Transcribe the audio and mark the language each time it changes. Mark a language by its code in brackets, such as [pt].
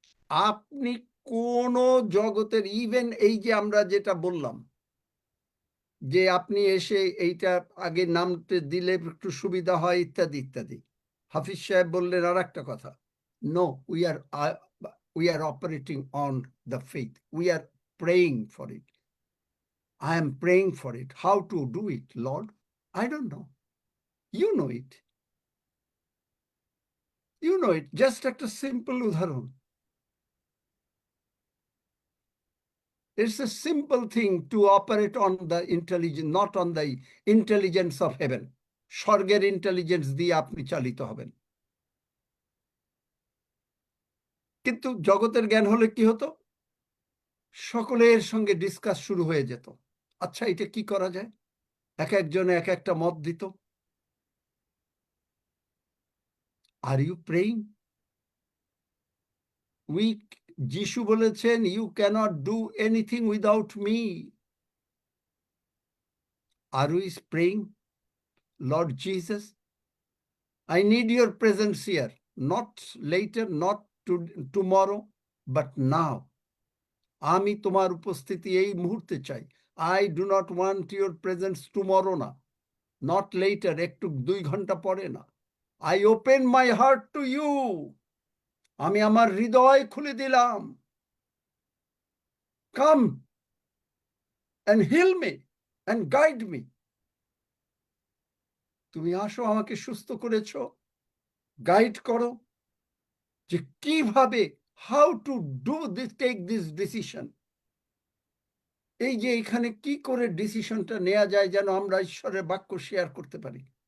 [bn] আপনি কোন জগতের, ইভেন এই যে আমরা যেটা বললাম যে আপনি এসে এইটা আগে নামতে দিলে একটু সুবিধা হয় ইত্যাদি ইত্যাদি, হাফিজ সাহেব বললেন আর একটা কথা, [en] No, we are operating on the faith, we are praying for it. I am praying for it. How to do it, Lord? I don't know. You know it. You know it. [bn] Just একটা simple উদাহরণ। [en] It's a simple thing to operate on the intelligence, not on the intelligence of heaven. [bn] স্বর্গের intelligence দিয়ে আপনি চালিত হবেন। কিন্তু জগতের জ্ঞান হলে কি হতো? সকলের সঙ্গে ডিসকাস শুরু হয়ে যেত। আচ্ছা এটা কি করা যায়? এক একজনে এক একটা মত দিত। [en] Are you praying? [bn] যিশু বলেছেন, [en] You can't do anything without me. Are we praying, Lord Jesus, I need your presence here, not later, not tomorrow, but now. [bn] আমি তোমার উপস্থিতি এই মুহূর্তে চাই। [en] I do not want your presence tomorrow [bn] না, [en] not later, [bn] একটু 2 ঘন্টা পরে না। [en] I open my heart to you. [bn] আমি আমার হৃদয় খুলে দিলাম। [en] Come and heal me and guide me. [bn] তুমি আসো, আমাকে সুস্থ করেছো, গাইড করো যে কিভাবে, [en] how to do this, take this decision. [bn] এই যে এখানে কি করে ডিসিশনটা নেওয়া যায় যেন আমরা ঈশ্বরের বাক্য শেয়ার করতে পারি।